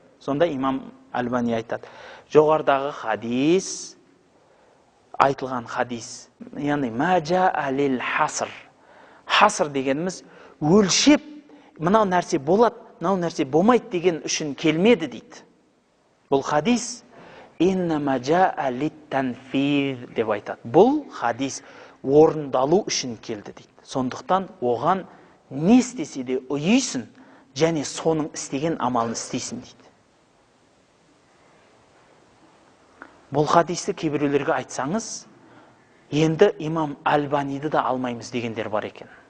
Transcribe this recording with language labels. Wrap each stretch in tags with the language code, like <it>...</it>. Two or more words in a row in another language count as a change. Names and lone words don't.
<kk>Сонда имам Альбани айтады. Жоғардағы хадис, айтылған хадис, яғни</kk> <ar>ما جاء على الحصر.</ar> <kk>Хаср дегеніміз өлшеп, мынау нәрсе болады, мынау нәрсе болмайды деген үшін келмеді дейді. Бұл хадис</kk> <ar>إنما جاء للتنفيذ</ar> <kk>деп айтады. Бұл хадис орындалу үшін келді дейді. Сондықтан оған не істесе де ұйыйсың, және соның істеген амалын істейсің дейді. Бұл хадисті кейбіреулерге айтсаңыз, енді имам Альбаниді да алмаймыз дегендер бар екен.</kk>